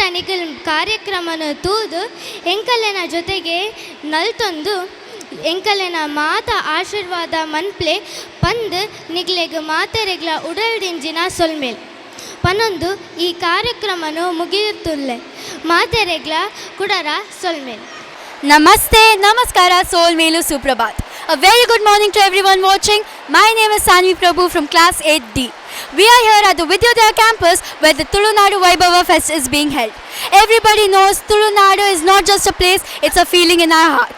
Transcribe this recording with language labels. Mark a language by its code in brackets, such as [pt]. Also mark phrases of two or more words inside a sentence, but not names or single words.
[tcy] ನಿಖಿಲ್ ಕಾರ್ಯಕ್ರಮನ ತೂದು ಎಂಕಲೆನ ಜೊತೆಗೆ ನಲ್ತೊಂದು ಎಂಕಲೆನ ಮಾತ ಆಶೀರ್ವಾದ ಮನ್ಪ್ಲೆ ಪಂದ್ ನಿಗ್ಲೆಗ್ ಮಾತೆರೆಗ್ಲ ಉಡಲ್ದಿಂಜಿನ ಸೊಲ್ಮೇಲ್ ಪನೊಂದು ಈ ಕಾರ್ಯಕ್ರಮನು ಮುಗಿಯುತ್ತುಲ್ಲೆ ಮಾತೆರೆಗ್ಲ ಕುಡರ ಸೊಲ್ಮೇಲ್. Namaste, Namaskara, Soul Melu Suprabhat. [en] A very good morning to everyone watching. My name is Sanvi Prabhu from class 8D. We are here at the Vidyodaya campus where the Tulunadu Vaibhava Fest is being held. Everybody knows Tulunadu is not just a place, it's a feeling in our hearts.